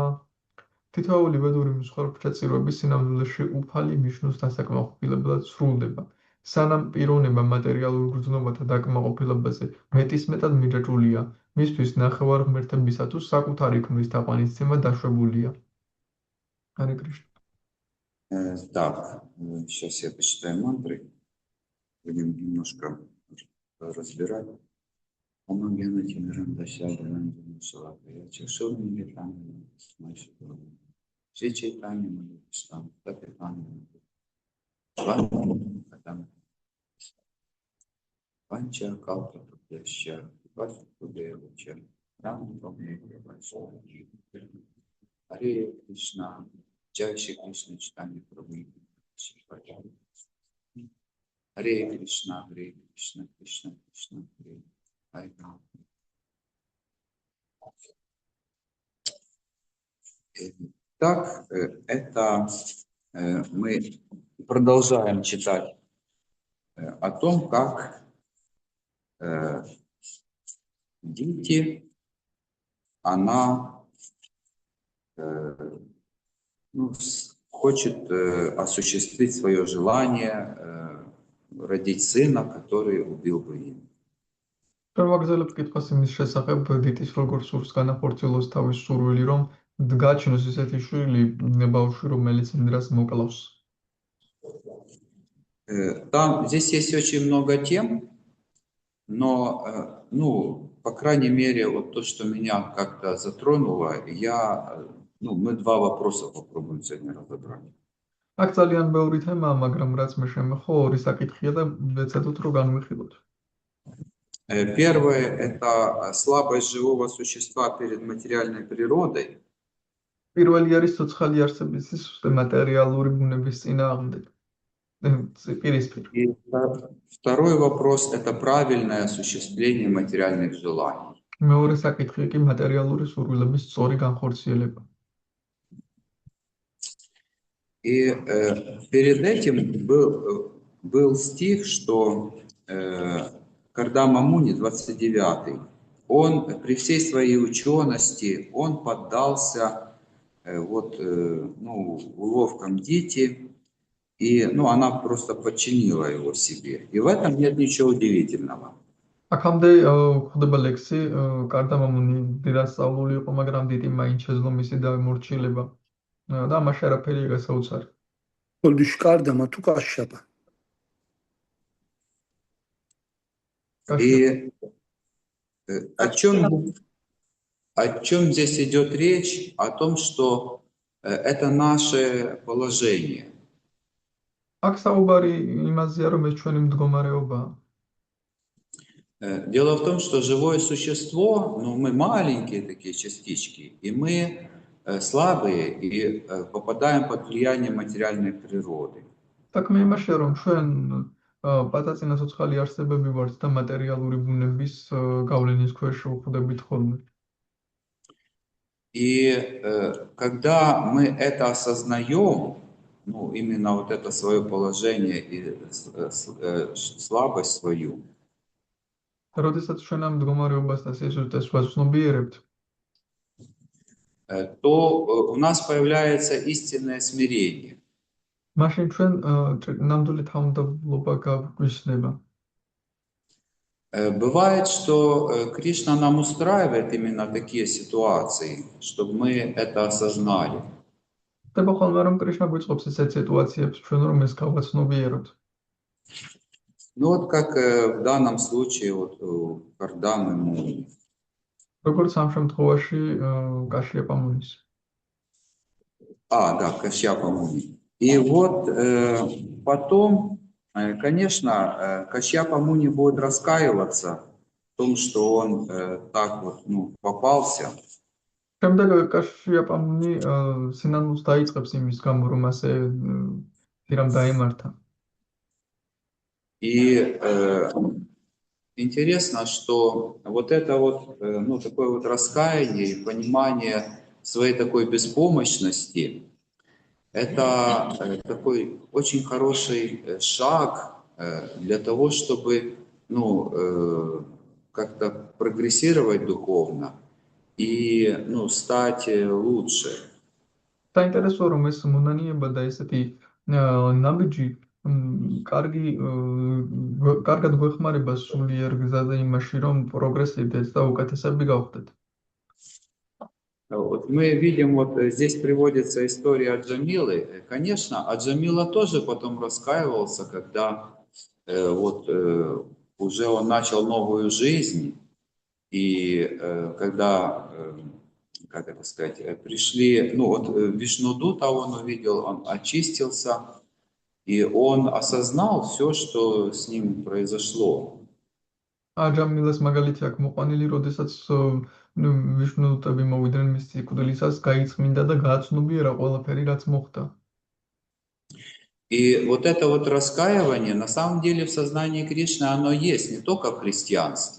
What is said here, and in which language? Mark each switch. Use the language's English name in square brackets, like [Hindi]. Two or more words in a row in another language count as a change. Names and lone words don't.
[Georgian] თითოეული ვედური მსხვერპლშეწირვები სინამდვილეში უფალი ვიშნუს დასაკმაყოფილებლად სრულდება. სანამ პიროვნება მატერიალურ გრძნობათა დაკმაყოფილებაზე მეტისმეტად მიჯაჭვულია, მისთვის ნახევარ-ღმერთებისა თუ საკუთარი ქმრის თაყვანისცემა დაშვებულია. [Russian] Харе Кришна. Так, сейчас я почитаю мантры. Будем немножко разбирать. Омагена Тимиранда Сядана Шалакая Чашурни Гитана Смайшипурна. Все читания мы читаем, Капитана. Панча Калка Пудяща, Пача Пудевича, Рам Памея Большого. Харе Кришна, Джай Шри Кришна читание Прабху. [Sanskrit] हरे कृष्ण हरे कृष्ण कृष्ण कृष्ण हरे. [Russian] Так, это мы продолжаем читать о том, как Дити, она хочет осуществить свое желание родить сына, который убил бы им. [Georgian] ვაგრძელებ კითხვას იმის შესახებ, დიტის როგორ სურს განახორციელოს თავის სურვილი, რომ გაჩნოს ესეთი შვილი, ბავშვი, რომელიც იმდრას მოკლავს. [Russian] Здесь есть очень много тем, но, ну, по крайней мере, вот то, что меня как-то затронуло, мы два вопроса попробуем сегодня разобрать. [Georgian] აქ ძალიან ბევრი თემაა, მაგრამ რაც მე შემეხო, ორი საკითხია და ვეცადოთ რომ განვიხილოთ. [Russian] Первое – это слабость живого существа перед материальной природой. [Georgian] პირველი არის ცოცხალი არსების სისუსტე მატერიალური ბუნების წინააღმდეგ. [Russian] И второй вопрос – это правильное осуществление материальных желаний. [Georgian] მეორე საკითხი კი მატერიალური სურვილების სწორი განხორციელება. [Russian] И перед этим был стих, что Кардам Амуни, 29-й, он при всей своей учености, он поддался уловкам Дити, и она просто подчинила его себе. И в этом нет ничего удивительного. [Georgian] აქამდე ხდება ლექსი, კარდამ ამუნი დირასწავლული იყო, მაგრამ დიტი მაინც შეძლო მისი დამორჩილება. და ამაში არაფერია გასაოცარი. Ольдиш Кардама თუ Кашьяпа. [Russian] И о чем здесь идет речь? О том, что это наше положение. [Georgian] აქ საუბარი იმაზეა, რომ ეს ჩვენი მდგომარეობაა. [Russian] Дело в том, что живое существо, мы маленькие такие частички, и мы слабые и попадаем под влияние материальной природы. [Georgian] საქმე იმაშია, რომ ჩვენ პატაწინა ცოცხალი არსებები ვართ და მატერიალური ბუნების გავლენის ქვეშ ვხვდებით ხოლმე. [Russian] И когда мы это осознаем, именно вот это свое положение и слабость свою, [Georgian] როდესაც ჩვენ ამ მდგომარეობას და სიზუსტეს ვაცნობიერებთ, [Russian] то у нас появляется истинное смирение. [Georgian] მაშინ ჩვენ ნამდვილი თავმდაბლობა გვისდება. [Russian] Бывает, что Кришна нам устраивает именно такие ситуации, чтобы мы это осознали. [Georgian] ხდება ხოლმე, რომ კრიშნა გვიწყობს ესეთ სიტუაციებს ჩვენ რომ ეს გავაცნობიეროთ. [Russian] Как в данном случае у Кардамы Муни. [Georgian] როგორც ამ შემთხვევაში კაშიაპა მუნის. [Russian] Да, Кашьяпа Муни. И потом, конечно, Кашьяпа Муни будет раскаиваться в том, что он так попался. [Georgian] შემდეგ კაშიაპა მუნი სინანულს დაიწყებს იმის გამო, რომ ასე თირამ დაემართა. [Russian] И интересно, что такое раскаяние и понимание своей такой беспомощности, это такой очень хороший шаг для того, чтобы как-то прогрессировать духовно и стать лучше. [Georgian] საინტერესოა, რომ ეს მონანიება და ესეთი ნაბიჯი კარგად გვეხმარება სულიერ გზაზე იმაში, რომ პროგრესირდეთ და უკეთესები გავხდეთ. [Russian] Мы видим, здесь приводится история Аджамилы. Конечно, Аджамила тоже потом раскаивался, когда уже он начал новую жизнь, и когда, пришли, Вишнудута он увидел, он очистился, и он осознал все, что с ним произошло. [Georgian] აჯამილას მაგალითი აქ მოყვანილი, როდესაც ვიშნუდუტები მოვიდნენ მის სიკვდილისას, გაიწმინდა და გააცნობიერა ყველაფერი, რაც მოხდა. [Russian] И это раскаивание, на самом деле, в сознании Кришны, оно есть, не только в христианстве.